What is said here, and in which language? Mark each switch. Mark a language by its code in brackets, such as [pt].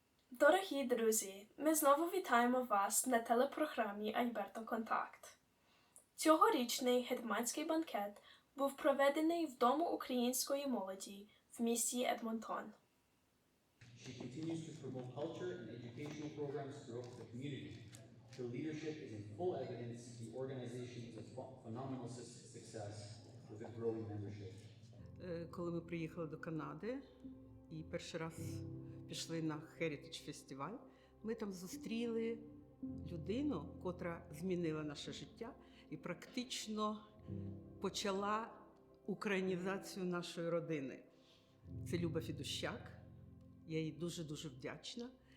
[uk] Дорогі друзі, ми знову вітаємо вас на телепрограмі «Альберта Контакт». Цьогорічний гетьманський банкет був проведений в Дому української молоді в місті Едмонтон. [en] She continues to promote culture and educational programs throughout the community. Her leadership is in full evidence. The organization is a phenomenal success with a growing membership. [uk] Коли ми приїхали до Канади і перший раз пішли на Heritage фестиваль, ми там зустріли людину, котра змінила наше життя і практично почала українізацію нашої родини. Це Люба Фідущак. Я їй дуже-дуже вдячна,